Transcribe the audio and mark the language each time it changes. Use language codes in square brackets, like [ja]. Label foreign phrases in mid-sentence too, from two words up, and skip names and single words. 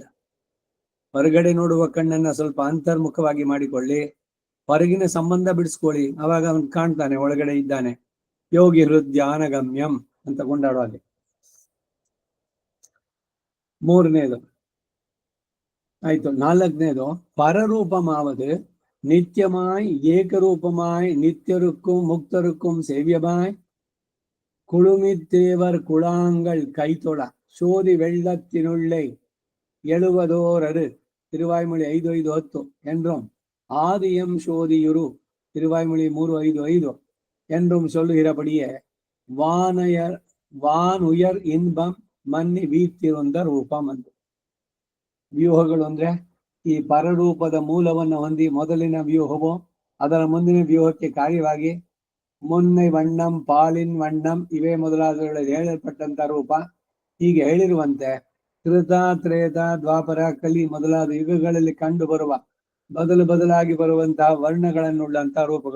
[kn] ಹೊರಗಡೆ ನೋಡುವ ಕಣ್ಣನ್ನ ಸ್ವಲ್ಪ ಅಂತರ್ಮುಖವಾಗಿ ಮಾಡಿಕೊಳ್ಳಿ, ಹೊರಗಿನ ಸಂಬಂಧ ಬಿಡಿಸ್ಕೊಳ್ಳಿ, ಅವಾಗ ಅವನು ಕಾಣ್ತಾನೆ ಒಳಗಡೆ ಇದ್ದಾನೆ. ಯೋಗಿ ಹೃದಯಾನಗಮ್ಯಂ ಅಂತ ಕೊಂಡಾಡುವಾಗ. 3ನೇದು ಆಯ್ತು. [ta] 4ನೇದು பரரூபமாவது நித்தியமாய் ஏகரூபமாய் நித்தியருக்கும் முக்தருக்கும் சேவியமாய் குழுமித்தேவர் குழாங்கள் கைத்தொழ சோதி வெள்ளத்தினுள்ளே எழுவதோரரு திருவாய்மொழி 5:5-10 என்றும் ஆதியம் சோதியுரு திருவாய்மொழி 3:5-5 என்றும் சொல்லுகிறபடியே வானுயர் இன்பம் மன்னி வீத்திருந்த [kn] ರೂಪಂ ಅಂತ. ವ್ಯೂಹಗಳು ಅಂದ್ರೆ ಈ ಪರರೂಪದ ಮೂಲವನ್ನು ಹೊಂದಿ ಮೊದಲಿನ ವ್ಯೂಹವು ಅದರ ಮುಂದಿನ ವ್ಯೂಹಕ್ಕೆ ಕಾರ್ಯವಾಗಿ [ta] முன்னை வண்ணம், பாலின் வண்ணம் [kn] ಇವೇ ಮೊದಲಾದವುಗಳಲ್ಲಿ ಹೇಳಲ್ಪಟ್ಟಂತ ರೂಪ. ಹೀಗೆ ಹೇಳಿರುವಂತೆ ಕೃತ, ತ್ರೇತ, ದ್ವಾಪರ, ಕಲಿ ಮೊದಲಾದ ಯುಗಗಳಲ್ಲಿ ಕಂಡು ಬರುವ ಬದಲಾಗಿ ಬರುವಂತಹ ವರ್ಣಗಳನ್ನುಳ್ಳಂತಹ ರೂಪಗಳು.